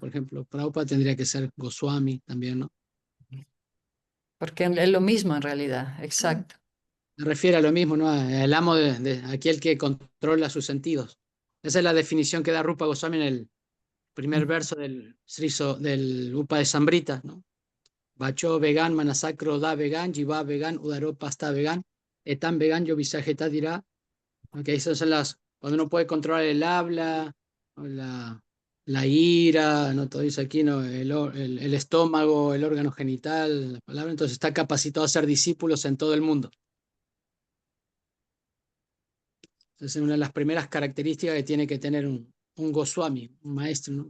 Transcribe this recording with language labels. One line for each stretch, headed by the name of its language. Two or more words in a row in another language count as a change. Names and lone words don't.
Spanish: Por ejemplo, Prabhupada tendría que ser Goswami también, ¿no? Porque es lo mismo en realidad, exacto. Se refiere a lo mismo, ¿no? El amo de aquel que controla sus sentidos. Esa es la definición que da Rupa Goswami en el primer verso del Upa de Sambrita, ¿no?
Sanskrit: Bacho vegan, manasacro da vegan, jiva vegan, udaro pasta vegan, etan vegan, yo visajeta dirá.
Spanish: Okay, esas son cuando uno puede controlar el habla, o la ira, ¿no? Todo dice aquí, ¿no? El estómago, el órgano genital, la palabra, entonces está capacitado a ser discípulos en todo el mundo. Entonces, es una de las primeras características que tiene que tener un Goswami, un maestro, ¿no?